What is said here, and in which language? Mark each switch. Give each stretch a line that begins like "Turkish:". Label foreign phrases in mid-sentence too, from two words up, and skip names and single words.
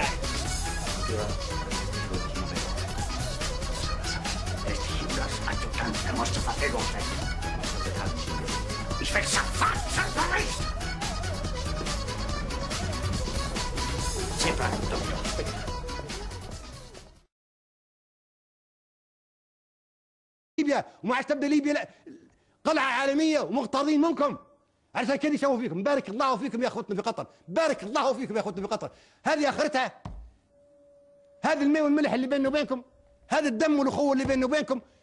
German: Ja. Er muss zur Verfügung stehen. Ich will sofort zum Bericht. Sie bleiben, Doktor, bitte.
Arabic: ليبيا وما عادش تبدا ليبيا قلعه عالميه ومغتاظين منكم. عرفت كيف يسووا فيكم؟ بارك الله فيكم يا اخوتنا في قطر، بارك الله فيكم يا اخوتنا في قطر. هذه اخرتها. هذا الماء والملح اللي بيننا وبينكم، هذا الدم والاخوه اللي بيننا وبينكم.